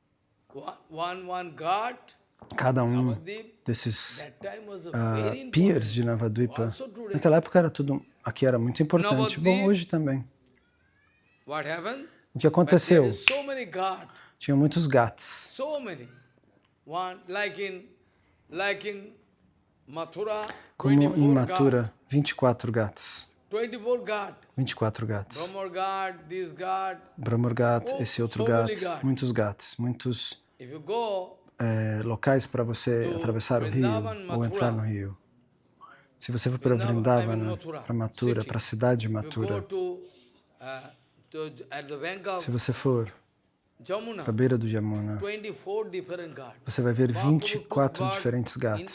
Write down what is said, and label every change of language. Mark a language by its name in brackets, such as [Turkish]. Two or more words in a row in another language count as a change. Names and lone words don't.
[Portuguese] Cada um desses peers de Navadvipa, naquela época era tudo, aqui era muito importante. Bom, hoje também. O que aconteceu? Tinha muitos ghats. Como em Mathura, 24 ghats. 24 ghats. Brahmar Ghat, esse outro ghat, muitos ghats, muitos locais para você atravessar o rio ou entrar no rio. Se você for para Vrindavana, para Mathura, para a cidade de Mathura, se você for para a beira do Yamuna, você vai ver 24 diferentes ghats.